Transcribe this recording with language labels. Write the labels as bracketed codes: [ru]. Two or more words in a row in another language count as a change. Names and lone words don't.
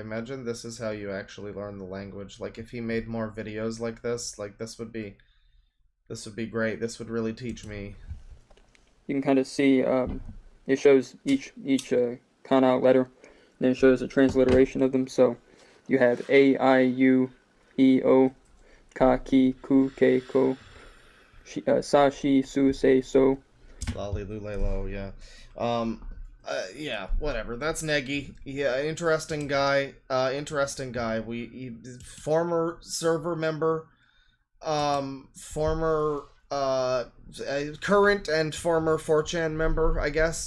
[en] Imagine this is how you actually learn the language. Like, if he made more videos like this would be great. This would really teach me. You can kind of see, it shows each kana letter, then it shows a transliteration of them. So, you have [ja] あ、い、う、え、お、か、き、く、け、こ, さ、し、す、せ、そ. Lali, Lule, Lo, [en] yeah. Yeah, whatever. That's Negi. Yeah, interesting guy. Former server member. Former, current and former 4chan member, I guess.